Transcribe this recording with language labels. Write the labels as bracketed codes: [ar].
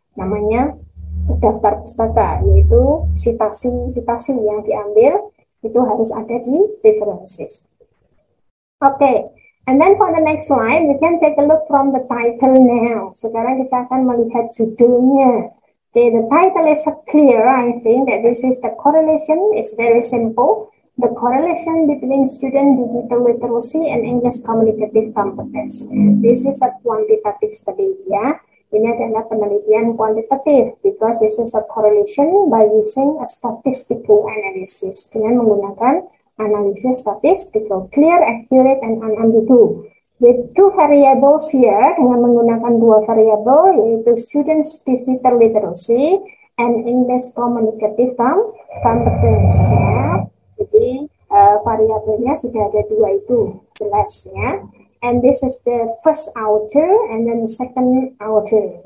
[id] Namanya daftar pustaka, yaitu sitasi-sitasi yang diambil itu harus ada di references. [en] And then for the next slide, we can take a look from the title now. [id] Sekarang kita akan melihat judulnya. [en] The title is clear. I think that this is the correlation. It's very simple. The correlation between student digital literacy and English communicative competence. This is a quantitative study, ya. [id] Ini adalah penelitian kuantitatif [en] because this is a correlation by using a statistical analysis, [id] dengan menggunakan analisis statistical, [en] clear, accurate, and unambiguous. With two variables here, [id] dengan menggunakan dua variabel, yaitu [en] students digital literacy and English communicative competence. Ya. [id] Jadi variabelnya sudah ada dua itu, jelas ya. [en] And this is the first author and then the second author.